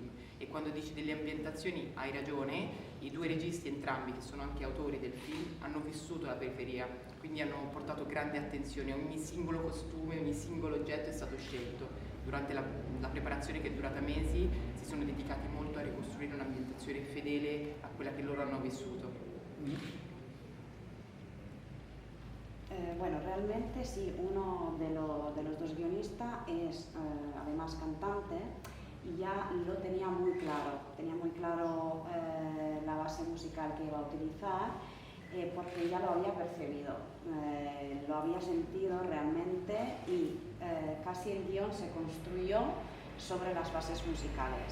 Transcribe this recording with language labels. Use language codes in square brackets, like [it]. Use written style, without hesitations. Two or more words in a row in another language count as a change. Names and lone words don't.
[it] E quando dici delle ambientazioni hai ragione, i due registi entrambi che sono anche autori del film hanno vissuto la periferia, quindi hanno portato grande attenzione, ogni singolo costume, ogni singolo oggetto è stato scelto. Durante la preparazione che è durata mesi si sono dedicati molto a ricostruire un'ambientazione fedele a quella che loro hanno vissuto. [es] Bueno, realmente sí, uno de los dos guionistas es además cantante y ya lo tenía muy claro la base musical que iba a utilizar porque ya lo había percibido, lo había sentido realmente y casi el guión se construyó sobre las bases musicales.